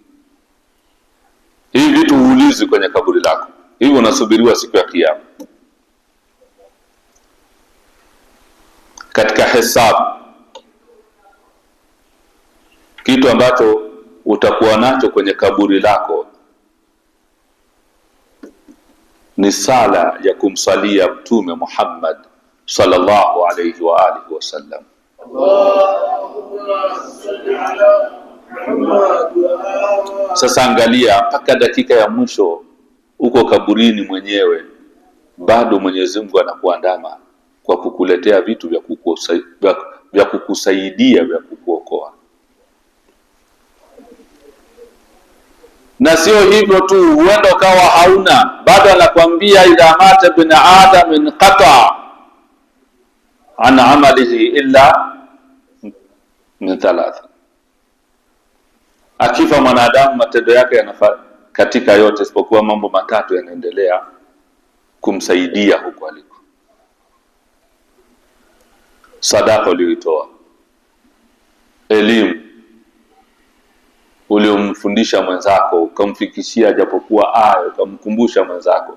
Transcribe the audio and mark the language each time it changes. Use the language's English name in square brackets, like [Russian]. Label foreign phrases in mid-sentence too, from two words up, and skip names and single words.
[Swahili] Hivi vitu huulizi kwenye kaburi lako, hivi unasubiriwa siku ya Kiyama katika hesabu. Kitu ambacho utakuwa nacho kwenye kaburi lako ni sala ya kumsalia Mtume Muhammad [Arabic] صلى الله عليه وآله وسلم. اللهم صل على محمد وآل. [Swahili] Sasa angalia, mpaka dakika ya mwisho uko kaburini mwenyewe, bado Mwenyezi Mungu anakuandama kwa kukuletea vitu vya kukusaidia, vya kukuokoa. Na sio hivyo tu, huenda ukawa hauna, bado anakwambia [Arabic] إذا مات ابن آدم انقطع عن عمله إلا من ثلاث, [Swahili] akifa mwanadamu matendo yake yanafaa katika yote isipokuwa mambo matatu yanaendelea kumsaidia huko aliko. Sadaka uliyoitoa, elimu uliomfundisha mwenzako ukamfikishia japokuwa aya, ukamkumbusha mwenzako.